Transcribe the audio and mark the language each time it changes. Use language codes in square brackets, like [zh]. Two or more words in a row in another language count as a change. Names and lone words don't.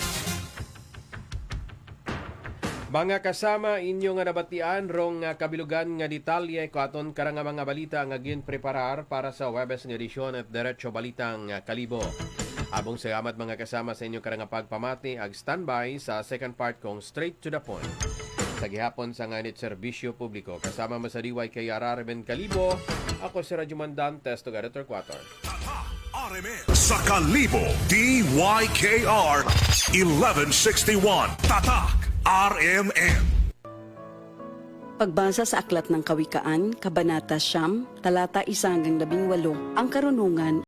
[akl] Mga kasama inyo nga nabatian rong kabilugan nga detalye ko aton karang mga balita nga ginpreparar para sa Webes nga edisyon at Diretso Balitang Kalibo. Abong salamat mga kasama sa inyo karang pagpamati ag standby sa [en] second part [akl] kong Straight to the Point. Sa gihapon sa nganit serbisyo publiko kasama mo sa DYKR RMN Kalibo, ako si Radyo Mandantes, Tuga Editor 4. RMN sa Kalibo, DYKR 1161. Tatak RMN. [tl] Pagbasa sa Aklat ng Kawikaan, Kabanata 9, talata 1-18, ang karunungan